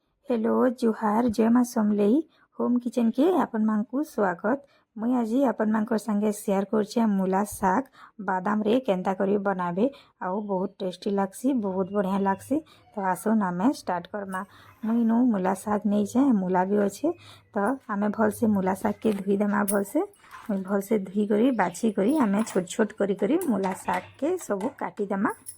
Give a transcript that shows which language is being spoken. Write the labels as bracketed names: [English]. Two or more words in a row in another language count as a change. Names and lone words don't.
[Sambalpuri] हेलो जुहार जय माँ समलेई होम किचन के आपण मानकु स्वागत। मुई आज आपण मानकर संगे शेयर करछे मूला साग बादाम रे केंता करी बनाबे आउ बहुत टेस्टी लागसी, बहुत बढ़िया लागसी। तो आसुन आमे स्टार्ट करमा। मुई नु मूला साग नहीं छे, मूला भी अच्छे। तो आमे भल से मूला साग के धुई देमा। भल से धुई करी बाछी करी आमे छोट छोट करी मूला साग के सब काटी देमा।